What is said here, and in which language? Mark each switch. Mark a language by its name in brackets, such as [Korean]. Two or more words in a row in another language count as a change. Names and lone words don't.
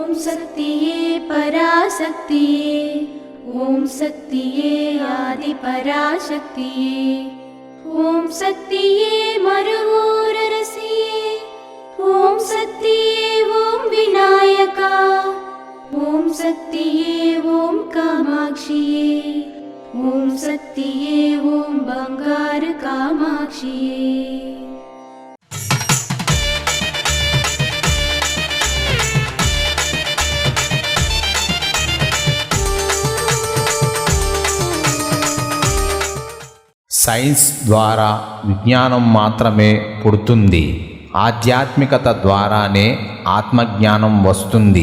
[Tamil] சக்தியே பராசக்தியே, ஓம் சக்தியே ஆதிபராசக்தியே, ஓம் சக்தியே மருவூரரசியே, ஓம் சக்தியே ஓம் விநாயகா, ஓம் சக்தியே ஓம் காமாட்சியே, ஓம் சக்தியே ஓம் பங்கார காமாட்சியே। [Telugu] సైన్స్ ద్వారా విజ్ఞానం మాత్రమే పుడుతుంది, ఆధ్యాత్మికత ద్వారానే ఆత్మజ్ఞానం వస్తుంది.